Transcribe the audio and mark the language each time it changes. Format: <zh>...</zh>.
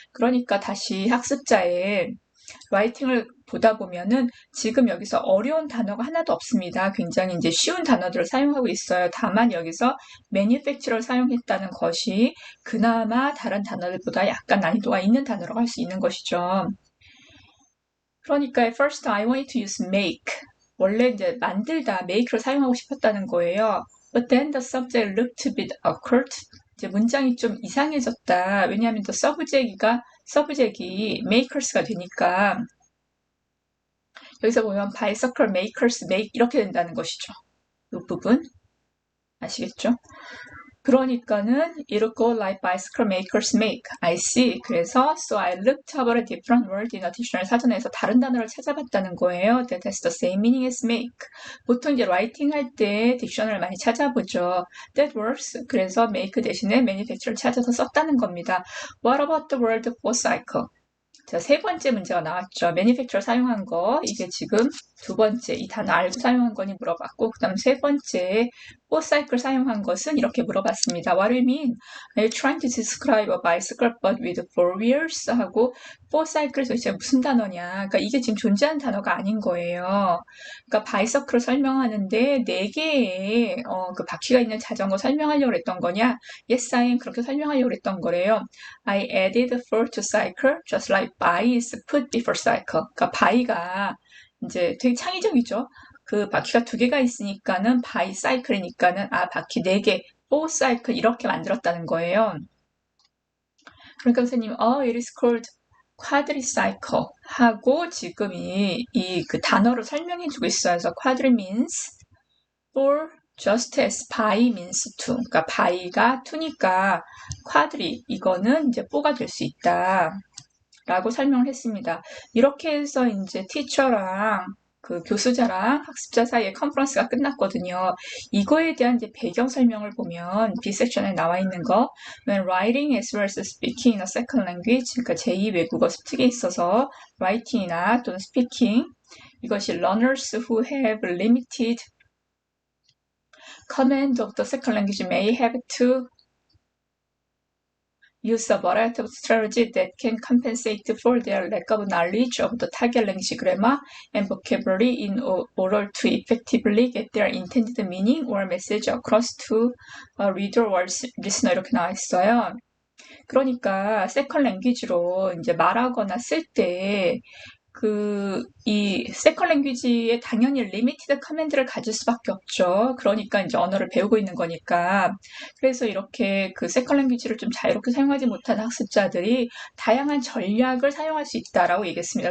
<ko>그러니까 다시 학습자의 라이팅을 보다 보면은 지금 여기서 어려운 단어가 하나도 없습니다. 굉장히 이제 쉬운 단어들을 사용하고 있어요. 다만 여기서 manufacture를 사용했다는 것이 그나마 다른 단어들보다 약간 난이도가 있는 단어라고 할 수 있는 것이죠. 그러니까</ko> <en>first I wanted to use make.</en> <ko>원래 이제 만들다, make를 사용하고 싶었다는 거예요.</ko> <en>But then the subject looked a bit awkward.</en> <ko>이제 문장이 좀 이상해졌다. 왜냐하면 the subject이 makers가 되니까 여기서 보면</ko> <en>bicycle makers make</en> <ko>이렇게 된다는 것이죠. 이 부분 아시겠죠? 그러니까는</ko> <en>it'll go like bicycle makers make. I see.</en> <ko>그래서</ko> <en>so I looked up a different word in a dictionary.</en> <ko>사전에서 다른 단어를 찾아봤다는 거예요.</ko> <en>That has the same meaning as make.</en> <ko>보통 이제 writing 할 때 딕셔너를 많이 찾아보죠.</ko> <en>That works.</en> <ko>그래서 make 대신에 manufacture를 찾아서 썼다는 겁니다.</ko> <en>What about the word for cycle? 자, 세 번째 문제가 나왔죠. manufacturer 사용한 거. 이게 지금 두 번째, 이 단어 알고 사용한 거니 물어봤고, 그 다음 세 번째, for cycle 사용한 것은 이렇게 물어봤습니다. What do you mean? Are you trying to describe a bicycle but with four wheels?</en> <ko>하고, for cycle 도대체 무슨 단어냐? 그러니까 이게 지금 존재하는 단어가 아닌 거예요. 그러니까 bicycle을 설명하는데 네 개의 그 바퀴가 있는 자전거 설명하려고 했던 거냐?</ko> <en>Yes, I am.</en> <ko>그렇게 설명하려고 했던 거래요.</ko> <en>I added for to cycle, just like by is put before cycle.</en> <ko>그러니까 by가 이제 되게 창의적이죠. 그 바퀴가 두 개가 있으니까는 by cycle이니까는 바퀴 네 개, four cycle 이렇게 만들었다는 거예요. 그러니까 선생님,</ko> <en>it is called quadricycle</en> <ko>하고 지금 그 단어로 설명해주고 있어요. 그래서</ko> <en>quadri means four, just as by means two.</en> <ko>그러니까 by가 two니까 quadri 이거는 이제 4가 될 수 있다. 라고 설명을 했습니다. 이렇게 해서 이제 티처랑 그 교수자랑 학습자 사이의 컨퍼런스가 끝났거든요. 이거에 대한 이제 배경 설명을 보면 B 섹션에 나와 있는 거</ko> <en>When writing as well as speaking in a second language</en> <ko>그러니까 제2 외국어 습득에 있어서 writing이나 또는 speaking 이것이</ko> <en>learners who have limited command of the second language may have to use a variety of strategies that can compensate for their lack of knowledge of the target language grammar and vocabulary in order to effectively get their intended meaning or message across to a reader or listener</en> <ko>이렇게 나와 있어요. 그러니까 세컨 랭귀지로 이제 말하거나 쓸 때 이 세컨 랭귀지에 당연히 리미티드 커맨드를 가질 수밖에 없죠. 그러니까 이제 언어를 배우고 있는 거니까. 그래서 이렇게 그 세컨 랭귀지를 좀 자유롭게 사용하지 못하는 학습자들이 다양한 전략을 사용할 수 있다라고 얘기했습니다.</ko>